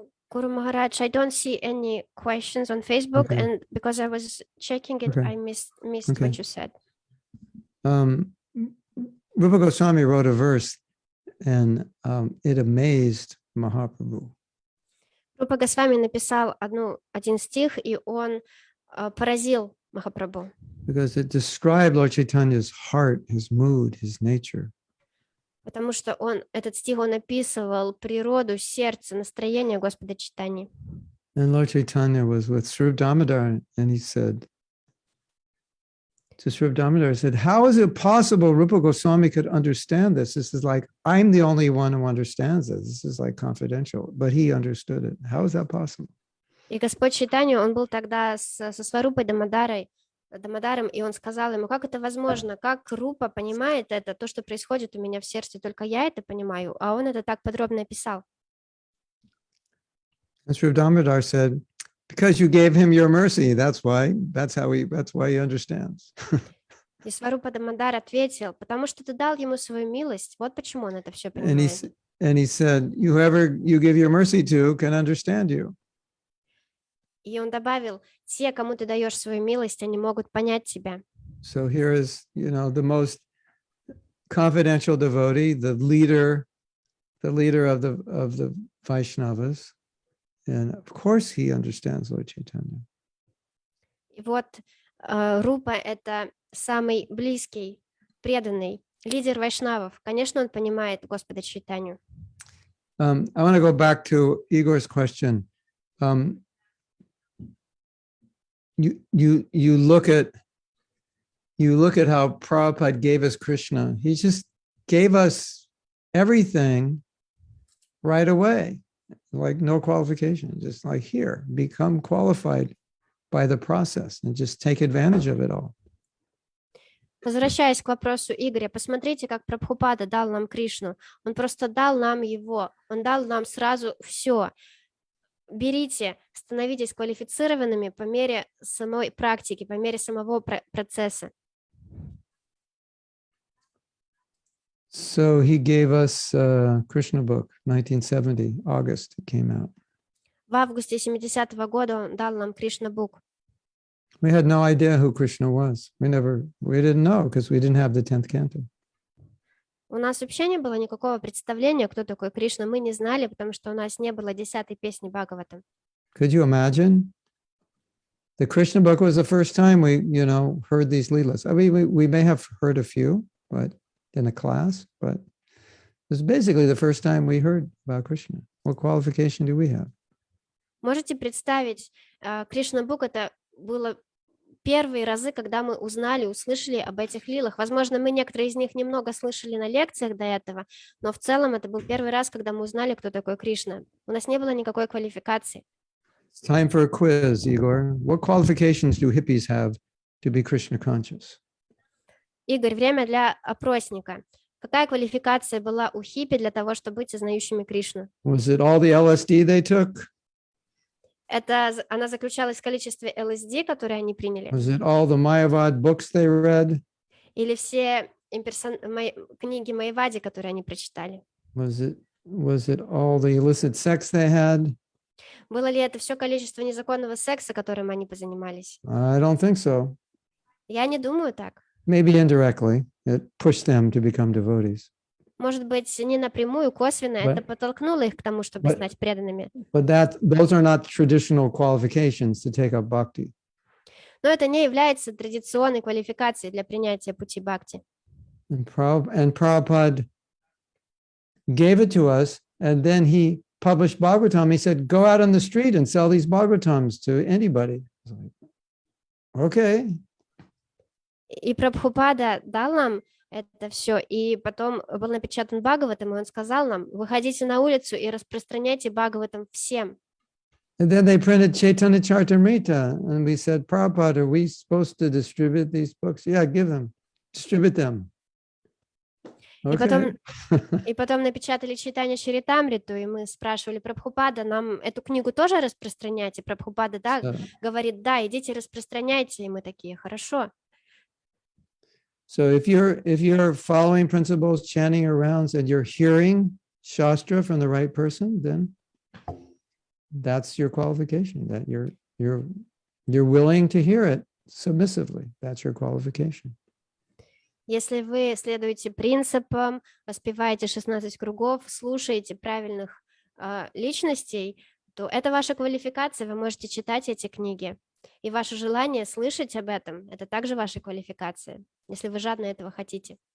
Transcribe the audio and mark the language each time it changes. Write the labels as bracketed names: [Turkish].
[English] Guru Maharaj, I don't see any questions on Facebook, Okay. and because I was checking it, Okay. I missed Okay. what you said. Rupa Goswami wrote a verse and it amazed Mahaprabhu. [Russian] Рупа Госвами написал один стих, и он поразил Махапрабху, [English] Because it described Lord Chaitanya's heart, his mood, his nature. [Russian] потому что этот стих он описывал природу, сердце, настроение Господа Чайтаньи. [English] And Lord Chaitanya was with Swarup Damodar, and he said to Swarup Damodar, he said, how is it possible Rupa Goswami could understand this? This is like, I'm the only one who understands this. This is like confidential, but he understood it. How is that possible? [Russian] И Господь Чайтанья, он был тогда со Сварупой Дамодарой Дамадаром, и он сказал ему, как это возможно, как Рупа понимает это, то, что происходит у меня в сердце, только я это понимаю, а он это так подробно описал. [English] And Sri Damodar said, because you gave him your mercy, that's why he understands. [Russian] И Сварупа Дамадар ответил, потому что ты дал ему свою милость, вот почему он это все [English] And he, [Russian] понимает. [English] and he said, whoever you give your mercy to can understand you. [Russian] И он добавил, те, кому ты даешь свою милость, они могут понять тебя. [English] So here is, the most confidential devotee, the leader of the Vaishnavas. And of course he understands Lord Chaitanya. [Russian] И вот Рупа — это самый близкий, преданный лидер вайшнавов. Конечно, он понимает Господа Чайтанью. [English] I want to go back to Igor's question. You look at how Prabhupada gave us Krishna. He just gave us everything right away, like no qualification, just like here, become qualified by the process and just take advantage of it all. [Russian] Возвращаясь к вопросу Игоря, посмотрите, как Прабхупада дал нам Кришну. Он просто дал нам его, он дал нам сразу все. Берите, становитесь квалифицированными по мере самой практики, по мере самого процесса. [English] So he gave us Krishna book, 1970, August, it came out. [Russian] В августе 70-го года он дал нам Кришна Бук. [English] We had no idea who Krishna was. We didn't know because we didn't have the 10th canto. [Russian] У нас вообще не было никакого представления, кто такой Кришна. Мы не знали, потому что у нас не было 10-й песни Бхагаватам. [English] Could you imagine? The Krishna book was the first time we, heard these leelas. I mean, we may have heard a few, but in a class, but it was basically the first time we heard about Krishna. What qualification do we have? [Russian] Можете представить, Кришна Бук — это было первые разы, когда мы услышали об этих лилах. Возможно, мы некоторые из них немного слышали на лекциях до этого, но в целом это был первый раз, когда мы узнали, кто такой Кришна. У нас не было никакой квалификации. [English] It's time for a quiz, Igor. What qualifications do hippies have to be Krishna conscious? [Russian] Игорь, время для опросника. Какая квалификация была у хиппи для того, чтобы быть сознающими Кришну? [English] Was it all the LSD they took? [Russian] Она заключалась в количестве ЛСД, которые они приняли? [English] Was it all the Mayavad books they read? [Russian] Или все книги Майявади, которые они прочитали? [English] Was it all the illicit sex they had? [Russian] Было ли это все количество незаконного секса, которым они позанимались? [English] I don't think so. [Russian] Я не думаю так. [English] Maybe indirectly, it pushed them to become devotees. [Russian] Может быть, не напрямую, косвенно это подтолкнуло их к тому, чтобы стать преданными. [English] But those are not traditional qualifications to take up bhakti. [Russian] Но это не является традиционной квалификацией для принятия пути бхакти. [English] And Prabhupada gave it to us, and then he published Bhagavatam. He said, go out on the street and sell these Bhagavatams to anybody. Okay. [Russian] И Прабхупада дал нам это все, и потом был напечатан Бхагаватам, и он сказал нам, выходите на улицу и распространяйте Бхагаватам всем. [English] And then they printed Chaitanya Charitamrita, and we said, Prabhupada, are we supposed to distribute these books? Yeah, give them, distribute them. Okay. [Russian] И потом напечатали Чайтанья Чаритамриту, и мы спрашивали Прабхупада, нам эту книгу тоже распространять? И Прабхупада, говорит, да, идите распространяйте, и мы такие, хорошо. [English] So if you're following principles, chanting your rounds, and you're hearing Shastra from the right person, then that's your qualification, that you're willing to hear it submissively. That's your qualification. [Russian] Если вы следуете принципам, воспеваете 16 кругов, слушаете правильных личностей, то это ваша квалификация, вы можете читать эти книги. И ваше желание слышать об этом, это также ваша квалификация, если вы жадно этого хотите.